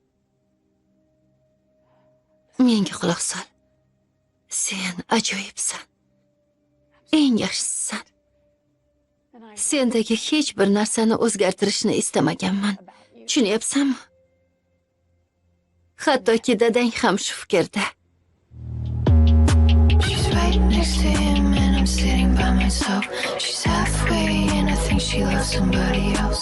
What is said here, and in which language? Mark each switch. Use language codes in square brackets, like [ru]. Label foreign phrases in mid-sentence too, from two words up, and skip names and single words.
[uz] Menga quloq sol. Sen ajoyibsan. Eng yaxshisisan. Sendagi hech bir narsani o'zgartirishni istamaganman. Tushunyapsanmi? Hattoki dadang ham shu fikrda. [en] She's right next to him and I'm sitting by myself. She's halfway and I think she loves somebody else.